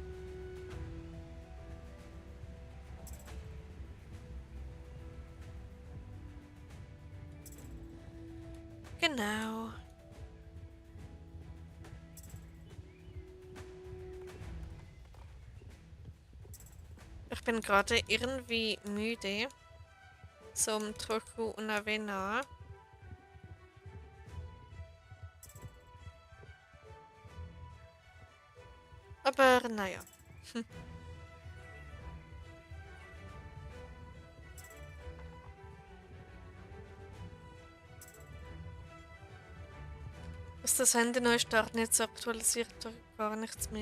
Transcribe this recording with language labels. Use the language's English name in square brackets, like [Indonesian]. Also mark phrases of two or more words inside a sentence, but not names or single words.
[German] Genau. Ich bin gerade irgendwie müde. [Slovak] Som trochu unavená. [German] Aber naja. Ist das Handy neu starten, jetzt aktualisiert er gar nichts mehr.